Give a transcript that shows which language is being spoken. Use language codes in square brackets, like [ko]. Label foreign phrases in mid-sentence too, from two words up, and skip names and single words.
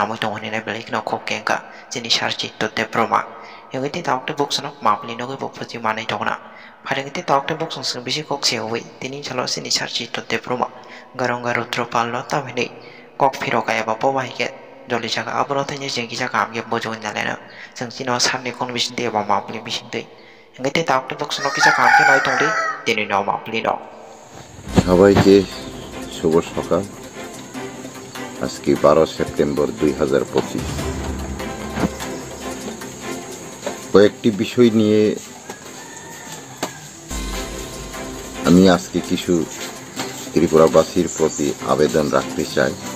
[trp] boi tonga ne belai kino khok kenka sini charchi to de proma yogiti [en] talk box [trp] no mapli no go phoji manai tokna pharengiti [en] talk box [trp] sung bisi kok sewi tini chalo sini charchi to de proma garong garo dropal no tamini kok phiro kaya ba po bai ke joli jaga abro tanya jengi jaga amge bojo nalena sung sino samne kon bisin de ba mapli bisin de yogiti [en] talk box [trp] no kisa kam ke nai tongdi tini no mapli no [bn] সবাইকে শুভ সকাল। আজকে 12 সেপ্টেম্বর 2025। কয়েকটি বিষয় নিয়ে আমি আজকে কিছু ত্রিপুরাবাসীর প্রতি আবেদন রাখতে চাই।